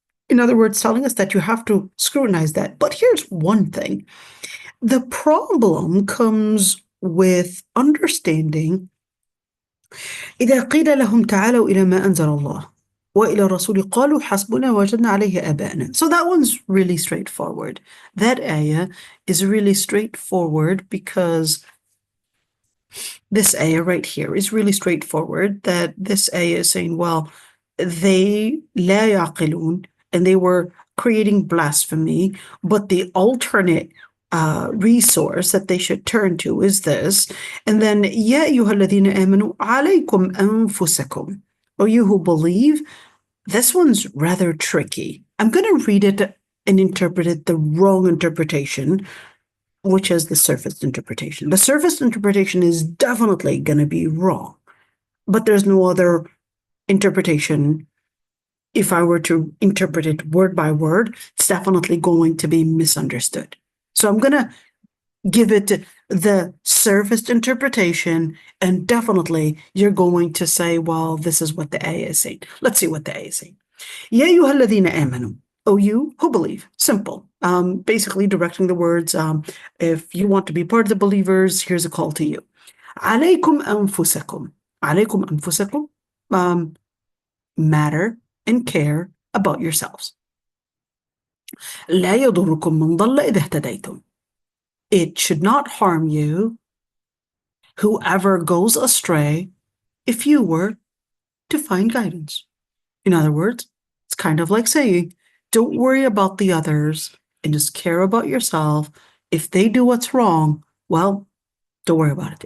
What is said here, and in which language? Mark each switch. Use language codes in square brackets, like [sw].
[en] In other words, telling us that you have to scrutinize that. But here's one thing. The problem comes with understanding [ar] إذا قيل لهم تعالوا إلى ما أنزل الله وإلى الرسول قالوا حسبنا وجدنا عليه آباءنا. [en] So that one's really straightforward. That ayah is really straightforward because this ayah right here is really straightforward, that this ayah is saying, well, they [ar] لا يعقلون, [en] and they were creating blasphemy, but the alternate resource that they should turn to is this. And then [ar] يا أيها الذين آمنوا عليكم أنفسكم. [en] O you who believe, this one's rather tricky. I'm going to read it and interpret it the wrong interpretation, which is the surface interpretation. The surface interpretation is definitely going to be wrong, but there's no other interpretation. If I were to interpret it word by word, it's definitely going to be misunderstood. So I'm going to give it the surface interpretation, and definitely you're going to say, well, this is what the ayah is saying. Let's see what the ayah is saying. [ar] يا أيها الذين آمنوا. [en] O you who believe. Simple. Basically directing the words, if you want to be part of the believers, here's a call to you. [ar] عليكم أنفسكم. عليكم أنفسكم. [en] Matter and care about yourselves. [ar] لا يضركم من ضل إذا اهتديتم. [en] It should not harm you, whoever goes astray, if you were to find guidance. In other words, it's kind of like saying, don't worry about the others and just care about yourself. If they do what's wrong, well, don't worry about it.